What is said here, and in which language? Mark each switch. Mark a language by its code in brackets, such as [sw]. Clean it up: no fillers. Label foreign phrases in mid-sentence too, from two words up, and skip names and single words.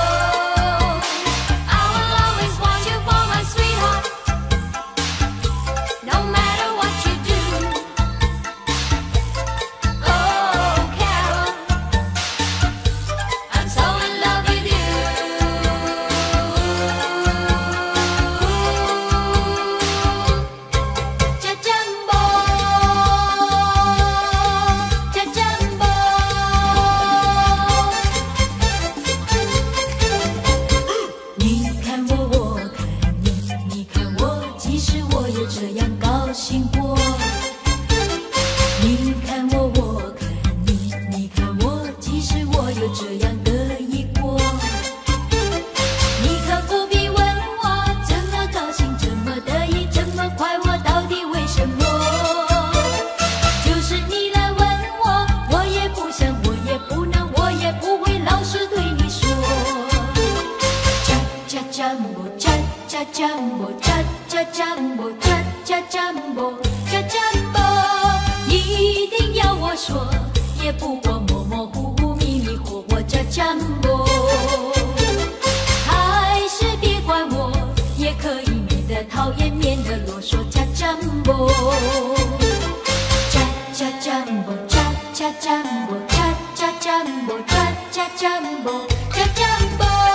[en] I will always want you for my sweetheart, no matter what you do. Oh, Carol, I'm so in love with you. Cha-jumbo, cha-jumbo. [zh] 你看我，我看你，你看我，即使我也这样高兴过。你看我，我看你，你看我，即使我也这样得意过。你可不必问我怎么高兴，怎么得意，怎么快活，到底为什么？就是你来问我，我也不想，我也不能，我也不会老实对你说。 Cha-cha-jumbo, cha-cha-jumbo, cha-cha-jumbo, cha-cha-jumbo, cha-jumbo，一定要我说，也不过模模糊糊、迷迷糊糊。Cha-jumbo， 还是别管我，也可以免得讨厌，免得啰嗦。 Cha-jumbo， cha-cha-jumbo, cha-cha-jumbo, cha-cha-jumbo, cha-cha-jumbo, cha-jumbo。